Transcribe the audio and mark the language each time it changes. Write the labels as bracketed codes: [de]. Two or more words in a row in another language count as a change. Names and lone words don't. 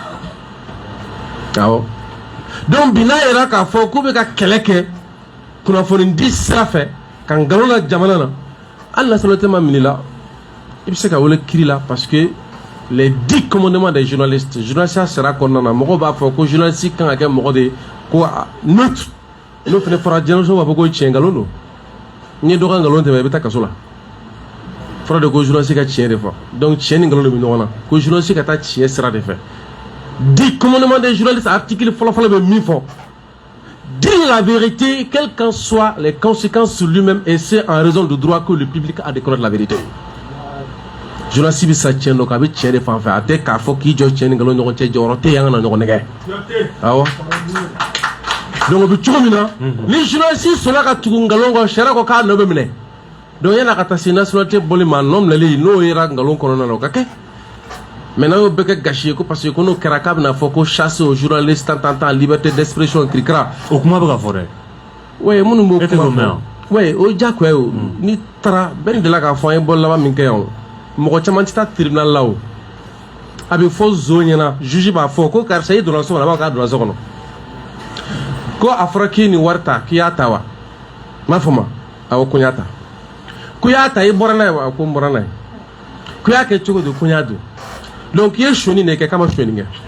[bm] awɔ donc bi n'a yɛrɛ k'a fɔ k'u bɛ ka kɛlɛ kɛ kunnafonidi sira fɛ ka nkalon la jamana na hali nationalité ma minɛ la i bɛ se ka wele kiiri la [fr] parce que les 10 commandements des journalistes [bm] journaliste sera kɔnɔna na mɔgɔw b'a fɔ ko journaliste kan ka kɛ mɔgɔ de ye ko neutre n'o fana fɔra diɲɛlatigɛw b'a fɔ ko tiɲɛ nkalon don n'i ye dɔ ka nkalon tɛmɛ i bɛ taa kaso la fɔra de ko journaliste ka tiɲɛ de fɔ donc tiɲɛ ni nkalon de bɛ ɲɔgɔn na ko journaliste ka taa tiɲɛ sira de fɛ [fr] 10 commandements des journalistes [bm] article fɔlɔ-fɔlɔ bɛ min fɔ [fr] dire la vérité quelles qu'en soient les conséquences sur lui-même et c'est en raison du droit que le public a de connaître la vérité [bm] journaliste bɛ sa tiɲɛ dɔn k'a bɛ tiɲɛ de fan fɛ a tɛ k'a fɔ k'i jɔ tiɲɛ ni nkalon ɲɔgɔn cɛ jɔyɔrɔ tɛ yen an kana ɲɔgɔn nɛgɛ awɔ donc o bɛ cogo min na ni journaliste sɔnna ka tugu nkalon kɔ sariya ko k'a nɔ bɛ minɛ donc yan'a ka taa se nationalité bɔli ma nɔ minɛli n'o yera nkalon kɔnɔna na o ka kɛ maintenant y'o bɛɛ kɛ gasi ye ko parce que ko n'o kɛra k'a bɛna fɔ ko [fr] chasse aux journalistes tant liberté d'expression [bm] kirikira o kuma bɛ ka fɔ dɛ oui minnu b'o kuma fɔ oui o diyagoya ye o n'i taara bɛɛ delila k'a fɔ an ye bɔli laban min kɛ yan o mɔgɔ caman tɛ taa tribunal la o a bɛ fɔ zon ɲɛna juge b'a fɔ ko karisa i donna so kɔnɔ a b'a fɔ k'a donna so kɔnɔ ko a fɔra k'i ye nin wari ta k'i y'a ta wa m'a fɔ ma awɔ ko n y'a ta ko i y'a ta i bɔra n'a ye wa ko n bɔra n'a ye ko i y'a kɛ cogo di ko n y'a don donc i ye sonyani de kɛ k'a ma sonyani kɛ